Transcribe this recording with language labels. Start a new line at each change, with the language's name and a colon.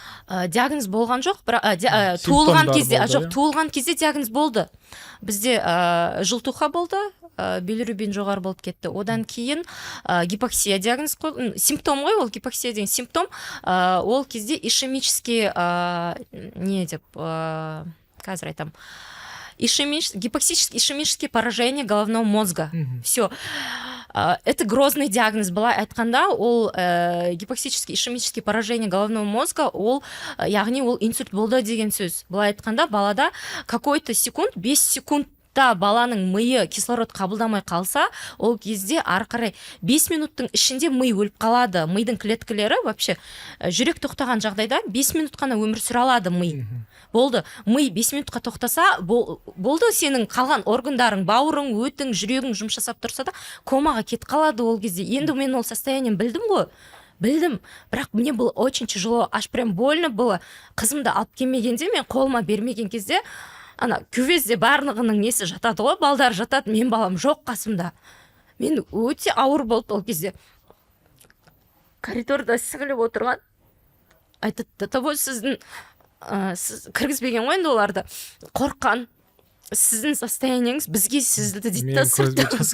Kazakh: Диагноз болған жоқ, туылған кезде диагноз болды. Бізде жылтуха болды, билирубин жоғары болып кетті. Одан кейін гипоксия диагноз қойылды. Симптом ғой, ол гипоксия деген симптом. Ол кезде ишемический не деп қазір айтам.
Russian: Гипоксическое ишемическое поражение головного мозга. Все. Это грозный диагноз.
Kazakh: Былай айтқанда, ол гипоксический ишемический поражение головного мозга, ол яғни ол инсульт болды деген сөз. Былай айтқанда, балада
Russian: какой-то секунд,
Kazakh: 5 секунд баланың миы кислород қабылдамай қалса, ол кезде ары қарай 5 минуттың ішінде ми өліп қалады. Мидың клеткалары вообще жүрек тоқтаған жағдайда 5 минут қана өмір сүре алады ми. Болды, ми 5 минутқа тоқтаса, болды сенің қалған органдарың, бауырың, өтің, жүрегің жұмыс жасап тұрса да, комаға кетіп қалады ол кезде. Енді мен ол состоянием білдім ғой. Білдім, бірақ
Russian: мне было очень тяжело, аж прям больно было.
Kazakh: Қызымды алып келмегенде, мен қолыма бермеген кезде, ана күвезде барлығының несі жатады ғой, балдар жатады, мен балам жоқ қасымда. Мен өте ауыр болды ол кезде. Коридорда сіңіліп отырған, айтады, до того сіздің сіз кіргізбеген ғой енді оларды, қорққан, сіздің состояниеңіз бізге сізді дейді да сыртта.